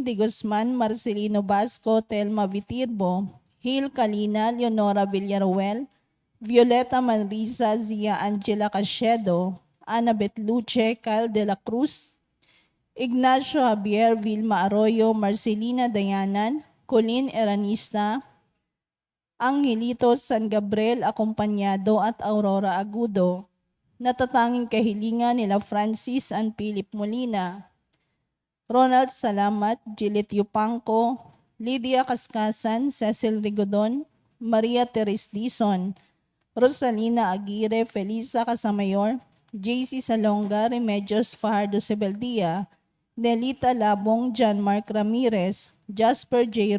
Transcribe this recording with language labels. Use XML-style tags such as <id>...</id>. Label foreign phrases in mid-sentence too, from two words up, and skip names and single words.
<tl>De Guzman, Marcelino Basco, Telma Vitirbo, Hil Kalina, Leonora Villaruel, Violeta Manrisa, Zia Angela Cachedo, Annabeth Luce, Kyle De La Cruz, Ignacio Javier Vilma Arroyo, Marcelina Dayanan, Colin Eranista, Angelito San Gabriel Acompañado at Aurora Agudo. Natatanging kahilingan nila Francis and Philip Molina, Ronald Salamat, Gillette Yupanco, Lydia Cascasan, Cecil Rigodon, Maria Teres Dizon, Rosalina Aguirre, Felisa Casamayor, JC Salonga, Remedios Fajardo Sebeldia, Nelita Labong, John Mark Ramirez, Jasper J.</tl>